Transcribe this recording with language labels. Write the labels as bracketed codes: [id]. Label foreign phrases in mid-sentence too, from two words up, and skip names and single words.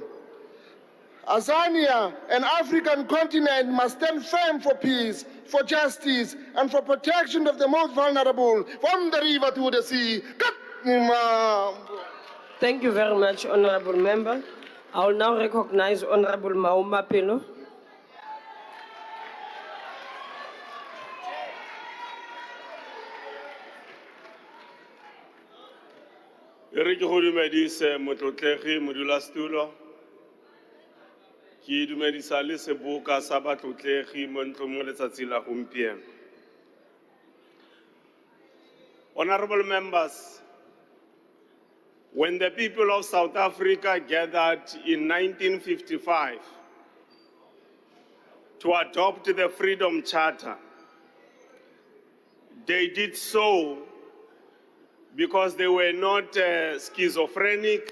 [en] Azania, an African continent, must stand firm for peace, for justice, and for protection of the most vulnerable, from the river to the sea. Thank you very much, Honorable Member. I will now recognize Honorable Mauma Peno. [tn] Re ke go dumedise motlotlegi modulasetulo. Ke dumedisa le seboka sa batlotlegi mo ntlong mo letsatsi la gompieno. [en] Honorable members, when the people of South Africa gathered in 1955 to adopt the Freedom Charter, they did so because they were not schizophrenic.